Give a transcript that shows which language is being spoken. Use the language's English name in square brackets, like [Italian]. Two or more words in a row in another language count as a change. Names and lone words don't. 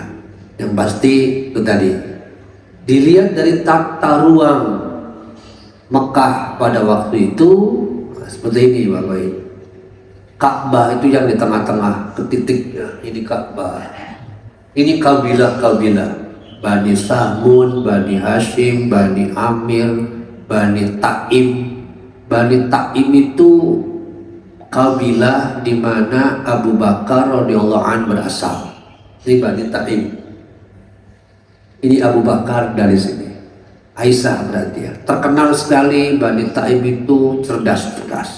[Indonesian] Yang pasti itu tadi, dilihat dari tata ruang Mekah pada waktu itu seperti ini Bapak Ibu. Ka'bah itu yang di tengah-tengah, ke titiknya ini Ka'bah. Ini kabilah-kabilah, Bani Sahmun, Bani Hashim, Bani Amir, Bani Taim. Bani Taim itu kabilah di mana Abu Bakar [Arabic] رضي الله عنه [Indonesian] berasal. Ini Bani Taim. Ini Abu Bakar dari sini. Aisyah berarti ya. Terkenal sekali Bani Taim itu cerdas-cerdas.